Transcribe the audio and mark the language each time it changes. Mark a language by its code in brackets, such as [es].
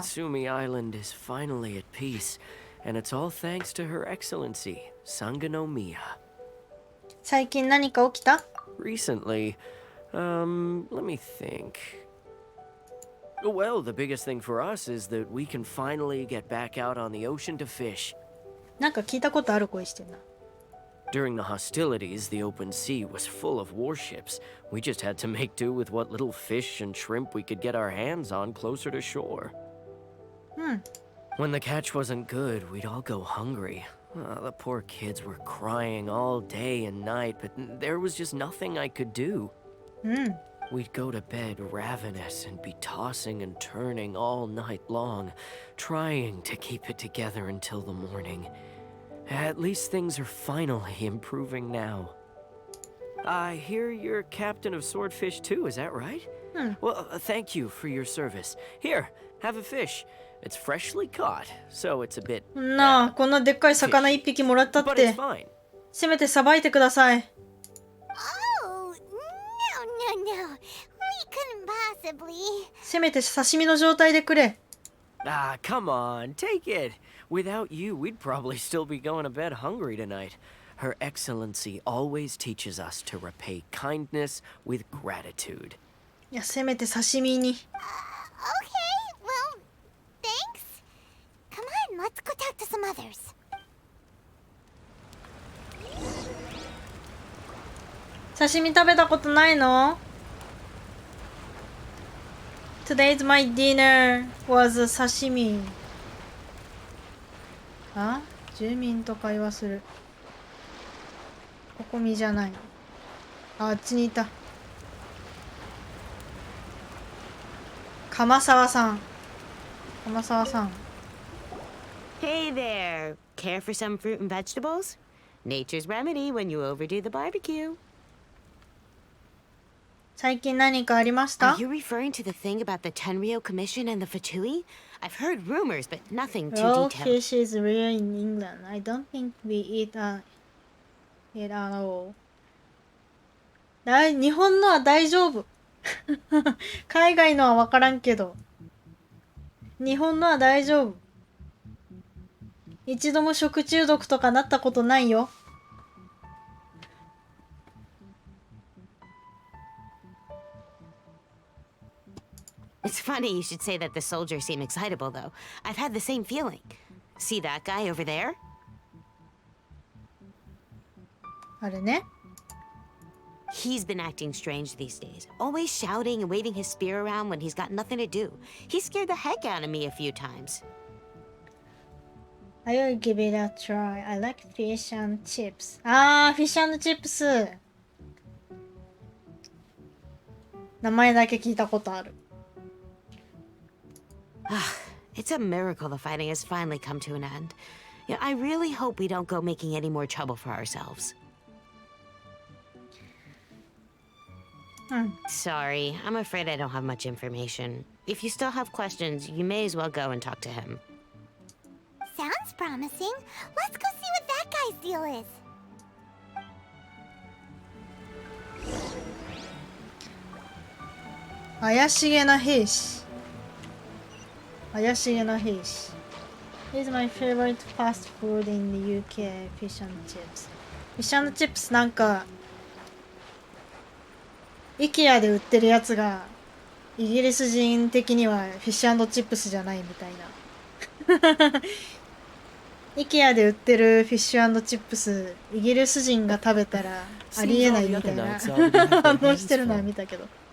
[en] Watatsumi Island is finally at peace, and it's all thanks to Her Excellency, Sangonomiya. [ja] 最近何か起きた？ [en] Recently, let me think. Well, the biggest thing for us is that we can finally get back out on the ocean to fish. [ja] なんか聞いたことある声してんな。 [en] During the hostilities, the open sea was full of warships. We just had to make do with what little fish and shrimp we could get our hands on closer to shore. When the catch wasn't good, we'd all go hungry. The poor kids were crying all day and night, but there was just nothing I could do. We'd go to bed ravenous and be tossing and turning all night long, trying to keep it together until the morning. At least things are finally improving now. I hear you're captain of Swordfish too, is that right? Well, thank you for your service. Here, have a fish. It's freshly caught, so it's a bit... [ja] なあ、こんなでっかい魚一匹もらったっ [en] But [ja] て [en] it's fine. [ja] せめてさばいてください。 [en] Oh, no. We couldn't possibly. [ja] せめて刺身の状態でくれ。 [en] Ah, come on, take it. Without you, we'd probably still be going to bed hungry tonight. Her Excellency always teaches us to repay kindness with gratitude. [ja] いや、せめて刺身に。 [en] Okay, well, thanks. Come on, let's go talk to some others. [ja] 刺身食べたことないの？ [en] Today's my dinner was 刺身。 [ja] あ？住民と会話する。ここみじゃない。あっちにいた。鎌沢さん。鎌沢さん。 [en] Hey there. Care for some fruit and vegetables? Nature's remedy when you overdo the barbecue. [ja] 最近何かありました？ [en] Are you referring to the thing about the Tenryou Commission and the Fatui? I've heard rumors, but nothing too Raw detailed. fish is rare in England. I don't think we eat it at all. [ja] 日本のは大丈夫。海外のは分からんけど。日本のは大丈夫。一度も食中毒とかなったことないよ。 [en] It's funny you should say that the soldiers seem excitable, though. I've had the same feeling. See that guy over there? [ja] あれね。 [en] He's been acting strange these days. Always shouting and waving his spear around when he's got nothing to do. He scared the heck out of me a few times. I will give it a try. I like fish and chips. [ja] あー、フィッシュ&チップス。名前だけ聞いたことある。 [en] It's a miracle the fighting has finally come to an end. Yeah, I really hope we don't go making any more trouble for ourselves. Sorry, I'm afraid I don't have much information. If you still have questions, you may as well go and talk to him. Sounds promising. Let's go see what that guy's deal is. [ja] 怪しげな兵士。怪しげな兵士。 [en] It's my favorite fast food in the UK, fish and chips. [ja] Fish and chips なんか、IKEA で売ってるやつが、イギリス人的にはフィッシュ&チップスじゃないみたいな。 IKEA で売ってるフィッシュ&チップス、イギリス人が食べたらありえないみたいな反応してるのは見たけど。